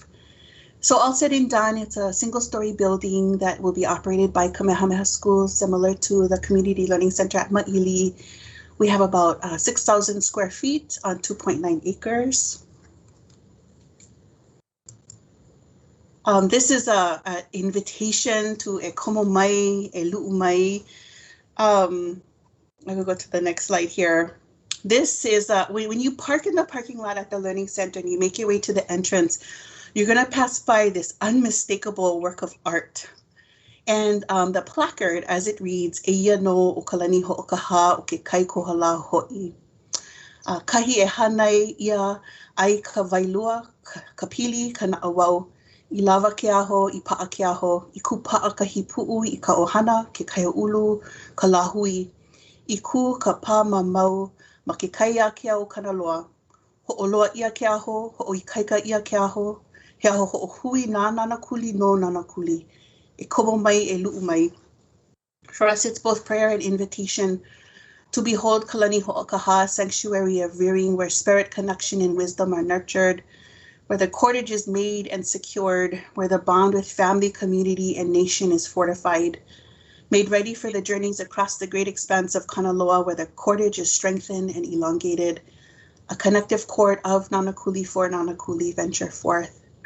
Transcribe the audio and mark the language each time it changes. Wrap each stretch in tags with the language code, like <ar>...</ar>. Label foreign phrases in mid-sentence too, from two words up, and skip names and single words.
<en>So all said and done, it's a single-story building that will be operated by Kamehameha Schools, similar to the Community Learning Center at Ma'ili. We have about 6,000 square feet on 2.9 acres. This is a invitation to</en> <haw>e komo mai, e lu'u mai.</haw> <en>I will go to the next slide here. This is when you park in the parking lot at the Learning Center and you make your way to the entrance, you're going to pass by this unmistakable work of art. And the placard, as it reads,</en> <haw>Eia no o kalani ho'okaha o ke kai kohala ho'i. Kahi e hanai ia ai ka wailua, ka pili, ka na'awau, I lava ke aho, I pa'a ke aho, I kupa'a ka hipu'u, I ka ohana, ke kaia'ulu, ka lahui, I ku ka pā mamau, ma ke kaia ke au kanaloa, ho'oloa ia ke aho, ho'oikaika ia ke aho, he aho ho'ohui nā nana kuli no nana kuli, e komo mai e lu'u mai.</haw> <en>For us, it's both prayer and invitation to behold Kalani Ho'okaha, sanctuary of rearing where spirit connection and wisdom are nurtured, where the cordage is made and secured, where the bond with family, community, and nation is fortified, made ready for the journeys across the great expanse of Kanaloa, where the cordage is strengthened and elongated, a connective cord of Nanakuli for Nanakuli venture forth.</en>